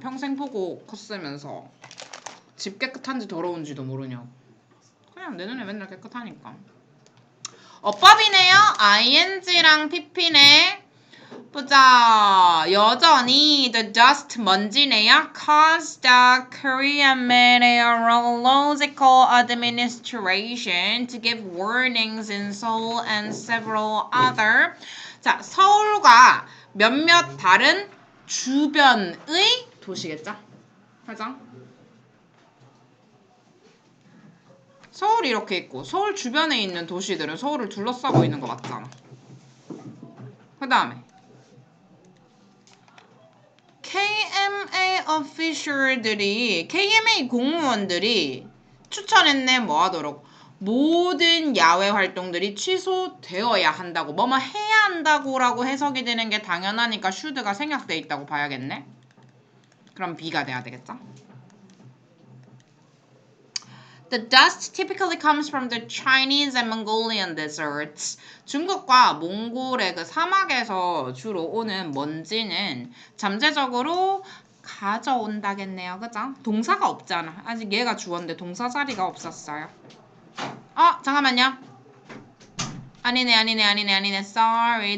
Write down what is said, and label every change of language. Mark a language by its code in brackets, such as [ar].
[ko] 평생 보고 컸으면서 집 깨끗한지 더러운지도 모르냐고. 그냥 내 눈에 맨날 깨끗하니까. 어법이네요. ing랑 pp네. 보자. 여전히 [en] the dust [ko] 먼지네요. [en] Caused the Korean Meteorological Administration to give warnings in Seoul and several other. [ko] 자, 서울과 몇몇 다른 주변의 도시겠죠? 화장. 서울이 이렇게 있고 서울 주변에 있는 도시들은 서울을 둘러싸고 있는 거 맞잖아. 그 다음에 KMA official들이 KMA 공무원들이 추천했네 뭐 하도록 모든 야외 활동들이 취소되어야 한다고 뭐뭐 해야 한다고라고 해석이 되는 게 당연하니까 should가 생략돼 있다고 봐야겠네. 그럼 B가 돼야 되겠죠? [en] The dust typically comes from the Chinese and Mongolian deserts. [ko] 중국과 몽골의 그 사막에서 주로 오는 먼지는 잠재적으로 가져온다겠네요. 그죠? 동사가 없잖아. 아직 얘가 주어인데 동사 자리가 없었어요. 잠깐만요. 아니네. Sorry.